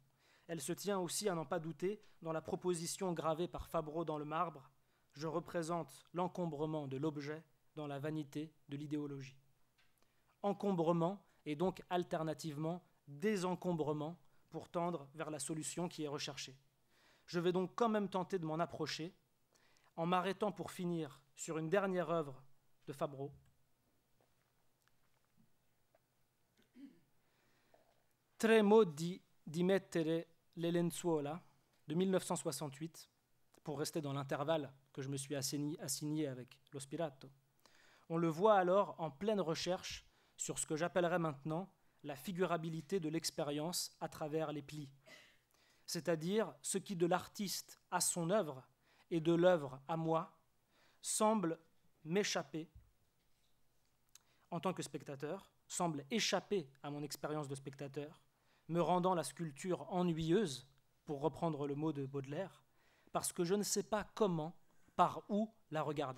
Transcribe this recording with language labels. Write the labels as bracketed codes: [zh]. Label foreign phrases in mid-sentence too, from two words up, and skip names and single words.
[fr] Elle se tient aussi, à n'en pas douter, dans la proposition gravée par Fabbro dans le marbre, je représente l'encombrement de l'objet dans la vanité de l'idéologie. Encombrement et donc alternativement désencombrement pour tendre vers la solution qui est recherchée. Je vais donc quand même tenter de m'en approcher en m'arrêtant pour finir sur une dernière œuvre de Fabro. Tremo di mettere le lenzuola de 1968, pour rester dans l'intervalle que je me suis assigné avec Lo Spirato. On le voit alors en pleine recherche sur ce que j'appellerais maintenant la figurabilité de l'expérience à travers les plis, c'est-à-dire ce qui de l'artiste à son œuvre et de l'œuvre à moi semble m'échapper en tant que spectateur, semble échapper à mon expérience de spectateur, me rendant la sculpture ennuyeuse, pour reprendre le mot de Baudelaire, parce que je ne sais pas comment, par où la regarder.